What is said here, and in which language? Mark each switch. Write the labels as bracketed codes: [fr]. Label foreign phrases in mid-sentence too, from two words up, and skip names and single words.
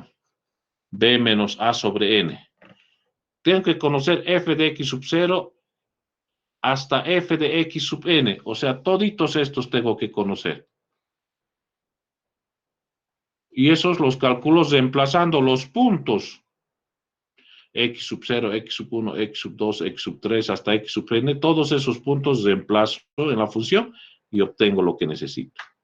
[es] B menos a sobre n. Tengo que conocer f de x sub 0 hasta f de x sub n. O sea, toditos estos tengo que conocer. Y esos los calculo reemplazando los puntos. X sub 0, X sub 1, X sub 2, X sub 3, hasta X sub n. Todos esos puntos reemplazo en la función y obtengo lo que necesito.